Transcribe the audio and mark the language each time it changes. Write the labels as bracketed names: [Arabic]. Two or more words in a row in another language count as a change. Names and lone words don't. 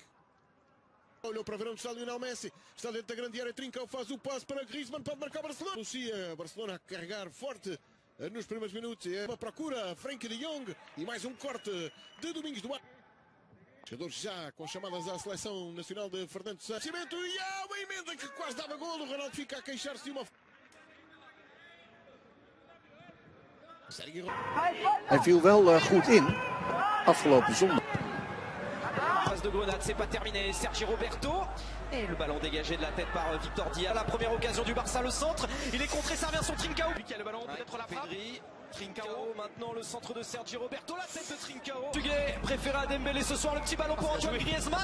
[Portuguese] Olhou para ver onde está Lionel Messi, está dentro da grande área, Trincão faz o passe para Griezmann, pode marcar Barcelona. Anuncia Barcelona a carregar forte nos primeiros minutos. É uma procura, Frenkie de Jong e mais um corte de Domingos Duarte. Jogadores já com chamadas à seleção nacional de Fernando Santos. E há uma emenda que quase dava golo. O Ronaldo fica a queixar-se de uma... [Dutch] Hij viel wel goed in afgelopen zondag. [French] Passe de Grenade, c'est pas terminé. Sergi Roberto. Et le ballon dégagé de la tête par Victor Diaz. La première occasion du Barça, le centre. Il est contré, ça revient sur Trincao. Lui qui a le ballon, peut-être la frappe. Pedri, Trincao, maintenant le centre de Sergi Roberto. La tête de Trincao. Portugais préféré à Dembélé ce soir. Le petit ballon pour Antoine Griezmann.